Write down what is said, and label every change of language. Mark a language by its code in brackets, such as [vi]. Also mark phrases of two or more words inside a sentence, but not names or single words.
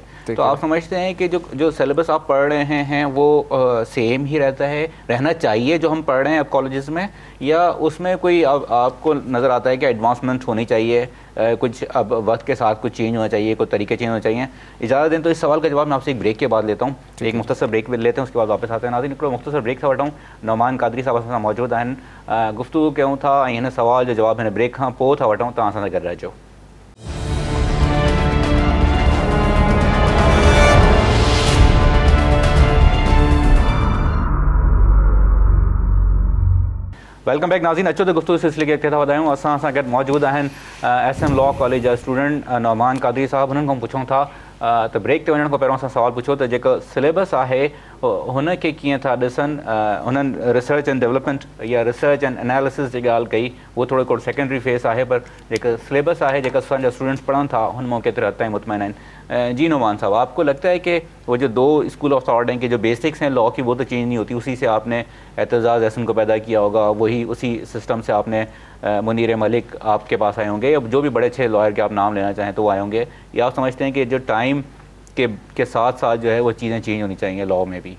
[ur] تو آپ سمجھتے ہیں کہ جو سلیبس آپ پڑھ رہے ہیں وہ سیم ہی رہتا ہے، رہنا چاہیے جو ہم پڑھ رہے ہیں اب کالجز میں، یا اس میں کوئی آپ کو نظر آتا ہے کہ ایڈوانسمنٹ ہونی چاہیے، کچھ اب وقت کے ساتھ کچھ چینج ہونا چاہیے، کچھ طریقے چینج ہونے چاہئیں? اجازت دیں تو اس سوال کا جواب میں آپ سے ایک بریک کے بعد لیتا ہوں۔ ایک مختصر بریک لیتے ہیں، اس کے بعد واپس آتے ہیں. [sd] नाज़रीन निकलो मुख्तसर ब्रेक से वठाऊँ नौमान कादरी साहब असां मौजूद आहिनि, गुफ्तगू कयूं था, हिन सवाल जो जवाब हिन ब्रेक खां पोइ था वठूं, तव्हां सां गॾु रहिजो। [en] welcome back [sd] नाज़रीन, अचो तो गुफ्तगू सिलसिले के अॻिते था वधायूं। असां सां गॾु मौजूद आहिनि SM लॉ कॉलेज जा स्टूडेंट नौमान कादरी साहब। हुननि खां पुछूं था त ब्रेक ते वञण खां पहिरियों असां सवाल पुछो त जेको सिलेबस आहे हुनखे कीअं था ॾिसनि। हुननि [en] research and development [sd] या [en] research and analysis [sd] जी ॻाल्हि कई, वो थोरो हिकिड़ो [en] secondary phase [sd] आहे, पर जेका सिलेबस आहे, जेका असांजा स्टूडेंट्स पढ़नि था, हुन मां केतिरे हद ताईं मुतमइन आहिनि। [ur] جی نعمان صاحب، آپ کو لگتا ہے کہ وہ جو دو [en] school of thought [ur] ہیں کہ جو بیسکس ہیں لاء کی وہ تو چینج نہیں ہوتی، اسی سے آپ نے اعتزاز احسن کو پیدا کیا ہوگا، وہی اسی سسٹم سے آپ نے منیر ملک آپ کے پاس آئے ہوں گے، یا جو بھی بڑے اچھے لائر کے آپ نام لینا چاہیں تو وہ آئے ہوں گے، یا آپ سمجھتے ہیں کہ جو ٹائم کے ساتھ ساتھ جو ہے وہ چیزیں چینج ہونی چاہئیں لاء میں بھی?